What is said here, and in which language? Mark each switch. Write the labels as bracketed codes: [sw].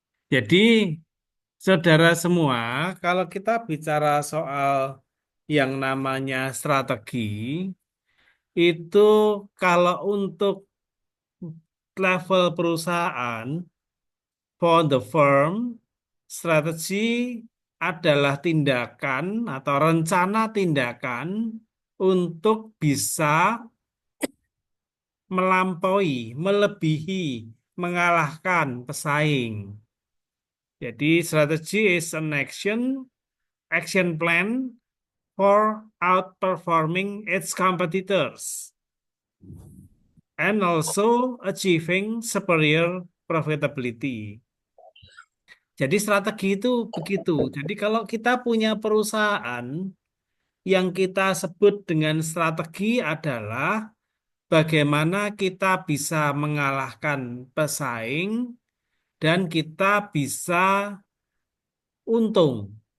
[id] Jadi, saudara semua, kalau kita bicara soal yang namanya strategi, itu kalau untuk level perusahaan, [en] for the firm, [id] strategi adalah tindakan atau rencana tindakan untuk bisa melampaui, melebihi, mengalahkan pesaing. [en] Jadi strategi is an action plan for outperforming its competitors and also achieving superior profitability. [id] Jadi strategi itu begitu. Jadi kalau kita punya perusahaan yang kita sebut dengan strategi adalah bagaimana kita bisa mengalahkan pesaing dan kita bisa untung.